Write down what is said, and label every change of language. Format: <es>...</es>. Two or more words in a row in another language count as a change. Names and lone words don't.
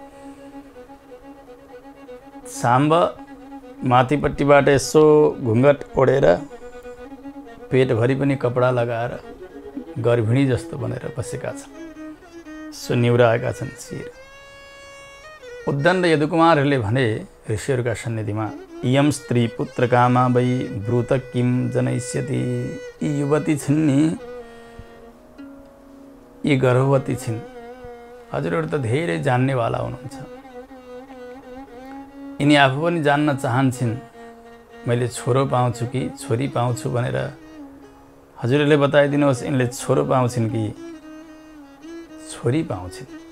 <ne>साम्ब माथिपट्टिबाट यसो घुङ्गट ओढेर पेटभरि पनि कपडा लगाएर गर्भिणी जस्तो बनेर बसेका छन्, सुनिउराएका छन् शिर। उद्दण्ड यदुकुमारहरूले भने ऋषिहरूका सन्निधिमा</ne> <sa>इयम स्त्री पुत्र कामा वै ब्रूत किम जनैष्यति।</sa> <ne>यी युवती छिन् नि, यी गर्भवती छिन्, हजुरहरू त धेरै जान्नेवाला हुनुहुन्छ। यिनी आफू पनि जान्न चाहन्छन् मैले छोरो पाउँछु कि छोरी पाउँछु भनेर। हजुरहरूले बताइदिनुहोस् यिनले छोरो पाउँछिन् कि छोरी पाउँछिन्।</ne>